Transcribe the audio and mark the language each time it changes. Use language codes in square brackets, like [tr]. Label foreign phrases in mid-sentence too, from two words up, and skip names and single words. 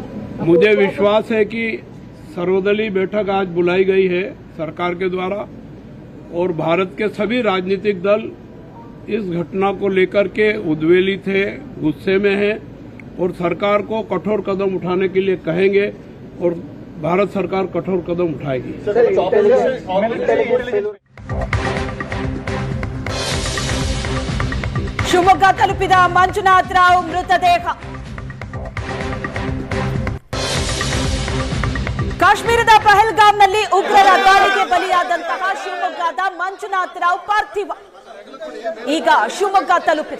[hi] मुझे विश्वास है कि सर्वदलीय बैठक आज बुलाई गई है सरकार के द्वारा और भारत के सभी राजनीतिक दल इस घटना को लेकर के उद्वेलित है, गुस्से में है और सरकार को कठोर कदम उठाने के लिए कहेंगे और भारत सरकार कठोर कदम उठाएगी। [kn] ಶಿವಮೊಗ್ಗ ತಲುಪಿದ ಮಂಜುನಾಥ್ ರಾವ್ ಮೃತದೇಹ. ಕಾಶ್ಮೀರದ ಪಹಲ್ಗಾಮ್ನಲ್ಲಿ ಉಗ್ರರ ದಾಳಿಗೆ ಬಲಿಯಾದಂತಹ ಶಿವಮೊಗ್ಗದ ಮಂಜುನಾಥ್ ರಾವ್ ಪಾರ್ಥಿವ ಈಗ ಶಿವಮೊಗ್ಗ ತಲುಪಿದೆ.